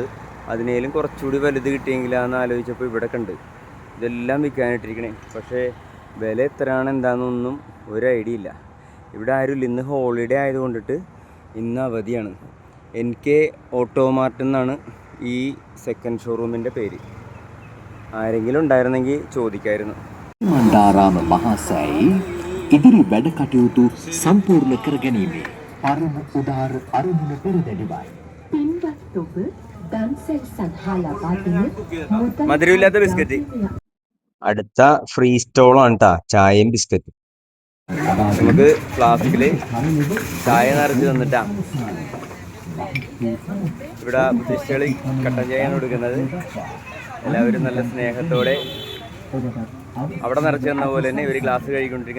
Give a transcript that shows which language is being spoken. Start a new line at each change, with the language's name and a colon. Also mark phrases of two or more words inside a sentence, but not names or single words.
Malayalam: അതിനേലും കുറച്ചുകൂടി വലുത് കിട്ടിയെങ്കിലാന്ന് ആലോചിച്ചപ്പോൾ ഇവിടെ കണ്ട് ഇതെല്ലാം വിൽക്കാനായിട്ടിരിക്കണേ. പക്ഷേ വില എത്രയാണ് എന്താണെന്നൊന്നും ഒരു ഐഡിയ ഇല്ല. ഇവിടെ ആരുമില്ല. ഇന്ന് ഹോളിഡേ ആയതുകൊണ്ടിട്ട് ഇന്ന് അവധിയാണ്. NK ഓട്ടോമാർട്ട് എന്നാണ് ഈ സെക്കൻഡ് ഷോറൂമിൻ്റെ പേര്. ആരെങ്കിലും ഉണ്ടായിരുന്നെങ്കിൽ ചോദിക്കായിരുന്നു.
Sinhala: මණ්ඩාරාම මහසෑයි ඉදිරි වැඩ කටයුතු සම්පූර්ණ කර ගැනීමේ පරම උදාර අරමුණ පෙරදැඩිවයි. පින්වත් ඔබ දන්සැල් සඳහා ලබා දෙන
Malayalam: മധുരമില്ലാത്ത ബിസ്ക്കറ്റ്. അടുത്ത ഫ്രീ സ്റ്റോളാണ് കേട്ടോ, ചായയും ബിസ്ക്കറ്റും. നമുക്ക് ഫ്ലാസ്കിൽ ചായ നിറച്ച് തന്നിട്ടാ. ഇവിടെ ബുദ്ധിസ്റ്റുകൾ കട്ടൻ ചായയാണ് കൊടുക്കുന്നത്. എല്ലാവരും നല്ല സ്നേഹത്തോടെ അവിടെ നിറച്ച് തന്ന പോലെ തന്നെ ഇവർ ഗ്ലാസ് കഴുകിക്കൊണ്ടിരിക്കുക.